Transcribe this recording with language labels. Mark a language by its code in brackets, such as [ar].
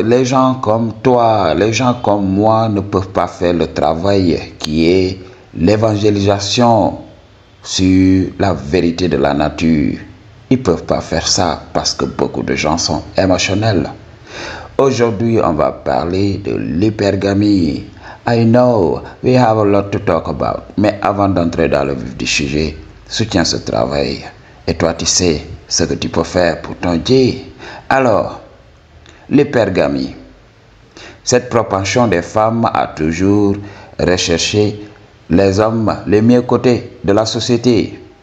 [fr] Les gens comme toi, les gens comme moi ne peuvent pas faire le travail qui est l'évangélisation sur la vérité de la nature. Ils ne peuvent pas faire ça parce que beaucoup de gens sont émotionnels. Aujourd'hui, on va parler de l'hypergamie. [en] I know we have a lot to talk about. [fr] Mais avant d'entrer dans le vif du sujet, soutiens ce travail. Et toi, tu sais ce que tu peux faire pour ton Dieu. Alors, l'hypergamie. Cette propension des femmes à toujours rechercher les hommes, les mieux côtés de la société.